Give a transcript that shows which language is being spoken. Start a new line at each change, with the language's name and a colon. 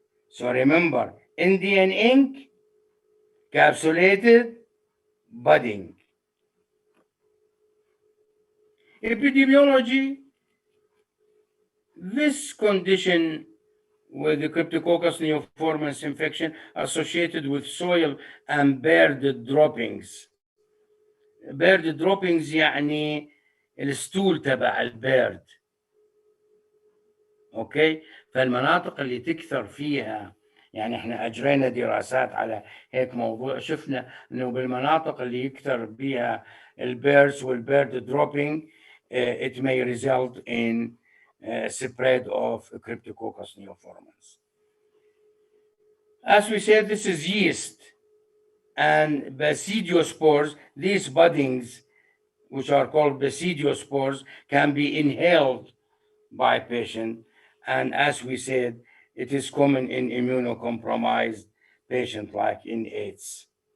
English: So remember, Indian ink, capsulated, budding. Epidemiology, this condition with the Cryptococcus neoformans infection associated with soil and bird droppings. Bird droppings
Arabic: يعني الستول تبع البيرد. اوكي، فالمناطق اللي تكثر فيها، يعني احنا اجرينا دراسات على هيك موضوع، شفنا انه بالمناطق اللي يكثر بها البيردز والبيرد dropping
English: it may result in spread of Cryptococcus neoformans. As we said, this is yeast and basidiospores. These buddings, which are called basidiospores, can be inhaled by patient. And as we said, it is common in immunocompromised patients like in AIDS.